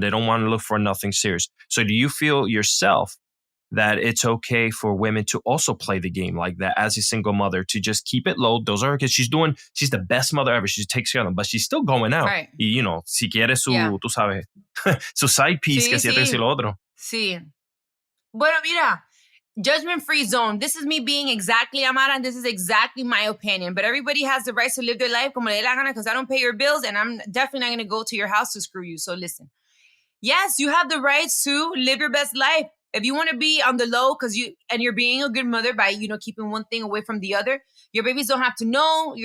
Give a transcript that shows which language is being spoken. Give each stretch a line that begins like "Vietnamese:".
English: They don't want to look for nothing serious. So do you feel yourself that it's okay for women to also play the game like that as a single mother, to just keep it low? Those are her kids. She's the best mother ever. She takes care of them, but she's still going out. Right.
Spanish: Y, si quiere tú sabes, su
English: side piece,
Spanish: que si esto y lo otro. Sí. Bueno, mira,
English: judgment-free zone. This is me being exactly Amara, and this is exactly my opinion. But everybody has the right to live their life
Spanish: como le dé la gana,
English: because I don't pay your bills, and I'm definitely not going to go to your house to screw you. So listen. Yes, you have the right to live your best life. If you want to be on the low and you're being a good mother by, keeping one thing away from the other, your babies don't have to know.